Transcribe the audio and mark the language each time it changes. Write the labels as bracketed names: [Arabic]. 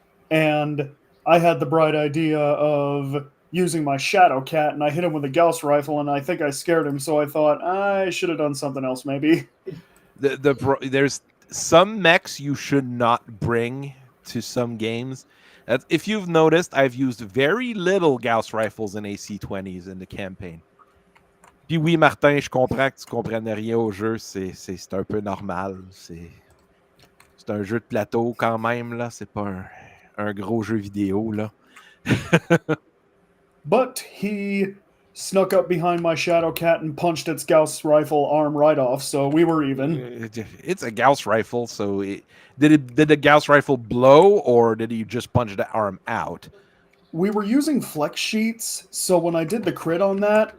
[English] And I had the bright idea of using my Shadow Cat, and I hit him with a Gauss rifle, and I think I scared him, so I thought I should have done something else, maybe. There's some mechs you should not bring to some games. If you've noticed, I've used very little Gauss rifles and AC-20s in the campaign. [French] Puis oui, Martin, je comprends que tu comprennes rien au jeu. C'est un peu normal. C'est un jeu de plateau quand même, là. C'est pas un gros jeu vidéo, là. [English] But he snuck up behind my Shadow Cat and punched its Gauss rifle arm right off, so we were even. It's a Gauss rifle, so did the Gauss rifle blow, or did he just punch the arm out? We were using flex sheets, so when I did the crit on that,